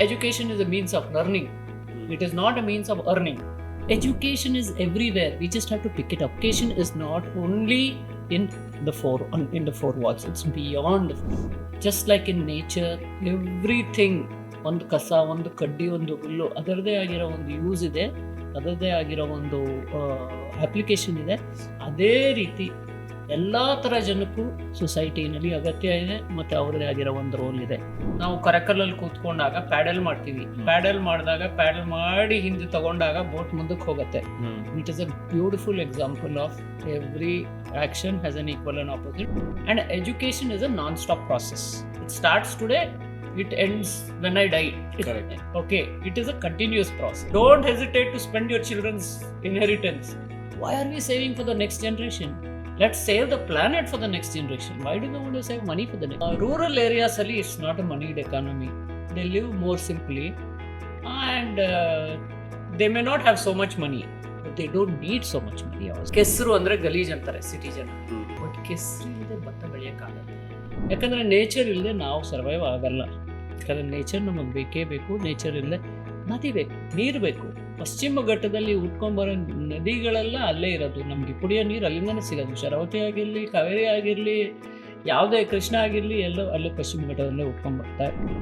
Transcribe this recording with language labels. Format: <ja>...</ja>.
<en>Education is a means of learning. It is not a means of earning. Education is everywhere. We just have to pick it up. Education is not only in the four walls. It's beyond. Just like in nature, everything,</en> <kn>ಒಂದು ಕಸ, ಒಂದು ಕಡ್ಡಿ, ಒಂದು ಹುಲ್ಲು, ಅದರದೇ ಆಗಿರೋ ಒಂದು use ಇದೆ, ಅದರದೇ ಆಗಿರೋ ಒಂದು ಅಪ್ಲಿಕೇಶನ್ ಇದೆ. ಅದೇ ರೀತಿ ಎಲ್ಲ ಥರ ಜನಕ್ಕೂ ಸೊಸೈಟಿನಲ್ಲಿ ಅಗತ್ಯ ಇದೆ ಮತ್ತು ಅವ್ರದ್ದೇ ಆಗಿರೋ ಒಂದು ರೋಲ್ ಇದೆ. ನಾವು ಕರಕಲಲ್ಲಿ ಕೂತ್ಕೊಂಡಾಗ ಪ್ಯಾಡಲ್ ಮಾಡ್ತೀವಿ. ಪ್ಯಾಡಲ್ ಮಾಡಿದಾಗ ಪ್ಯಾಡಲ್ ಮಾಡಿ ಹಿಂದೆ ತಗೊಂಡಾಗ ಬೋಟ್ ಮುಂದಕ್ಕೆ ಹೋಗುತ್ತೆ.</kn> <en>It is a beautiful example of every action has an equal and opposite. And education is a non stop process. It starts today, it ends when I die. Correct. Okay, it is a continuous process. Don't hesitate to spend your children's inheritance. Why are we saving for the next generation? Let's save the planet for the next generation. Why do we want to save money for the next? Rural areas ali, it's not a moneyed economy. They live more simply, and they may not have so much money, but they don't need so much money also.</en> <kn>ಕೆಸರು ಅಂದರೆ ಗಲೀಜ್ ಅಂತಾರೆ city ಜನ, but ಕೆಸರು ಇಲ್ಲದೆ ಭತ್ತ ಬೆಳೆಯೋಕ್ಕಾಗಲ್ಲ. ಯಾಕಂದರೆ nature ಇಲ್ಲದೆ ನಾವು ಸರ್ವೈವ್ ಆಗಲ್ಲ. ಯಾಕಂದರೆ ನೇಚರ್ ನಮಗೆ ಬೇಕೇ ಬೇಕು. ನೇಚರ್ ಇಲ್ಲದೆ ನದಿ ಬೇಕು, ನೀರು ಬೇಕು. ಪಶ್ಚಿಮ ಘಟ್ಟದಲ್ಲಿ ಉಟ್ಕೊಂಬರೋ ನದಿಗಳೆಲ್ಲ ಅಲ್ಲೇ ಇರೋದು. ನಮಗೆ ಕುಡಿಯೋ ನೀರು ಅಲ್ಲಿಂದನೇ ಸಿಗೋದು. ಶರಾವತಿ ಆಗಿರಲಿ, ಕಾವೇರಿ ಆಗಿರಲಿ, ಯಾವುದೇ ಕೃಷ್ಣ ಆಗಿರಲಿ, ಎಲ್ಲೋ ಅಲ್ಲೇ ಪಶ್ಚಿಮ ಘಟ್ಟದಲ್ಲೇ ಉಟ್ಕೊಂಡ್ಬರ್ತಾರೆ.</kn>